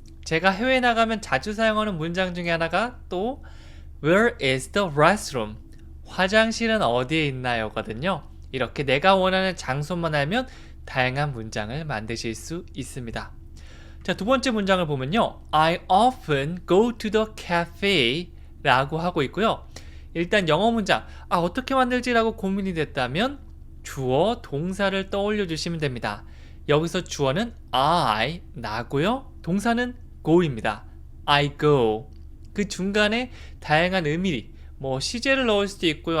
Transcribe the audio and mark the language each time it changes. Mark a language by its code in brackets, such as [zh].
[ko] 제가 해외에 나가면 자주 사용하는 문장 중에 하나가 또 [en] Where is the restroom? [ko] 화장실은 어디에 있나요? 거든요. 이렇게 내가 원하는 장소만 알면 다양한 문장을 만드실 수 있습니다. 자, 두 번째 문장을 보면요. [en] I often go to the cafe [ko] 라고 하고 있고요. 일단 영어 문장, 어떻게 만들지라고 고민이 됐다면 주어, 동사를 떠올려 주시면 됩니다. 여기서 주어는 I, 나고요. 동사는 go입니다. [en] I go. [ko] 그 중간에 다양한 의미, 시제를 넣을 수도 있고요.